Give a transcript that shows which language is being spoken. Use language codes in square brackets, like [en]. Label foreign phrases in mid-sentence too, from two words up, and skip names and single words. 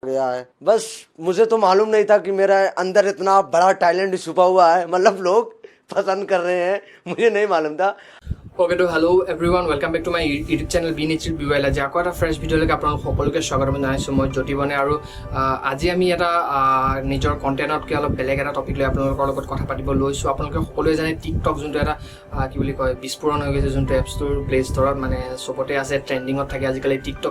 [hi] गया है। बस मुझे तो मालूम नहीं था कि मेरा अंदर इतना बड़ा टैलेंट छुपा हुआ है, मतलब लोग पसंद कर रहे हैं, मुझे नहीं मालूम था। ओके तो [en] hello everyone welcome back to my YouTube channel [as] বি নেচাৰ বিৱাইল আজি আকৌ এটা ফ্ৰেছ ভিডিঅ'লৈকে আপোনালোক সকলোকে স্বাগতম জনাইছোঁ মই জ্যোতি বনে আৰু আজি আমি এটা নিজৰ কণ্টেণ্টতকৈ অলপ বেলেগ এটা টপিক লৈ আপোনালোকৰ লগত কথা পাতিব লৈছোঁ। আপোনালোকে সকলোৱে জানে টিকটক যোনটো এটা কি বুলি কয় বিস্ফোৰণ হৈ গৈছে, যোনটো এপছটোৰ প্লে ষ্টৰত মানে চবতে আছে, ট্ৰেণ্ডিঙত থাকে আজিকালি টিকটক।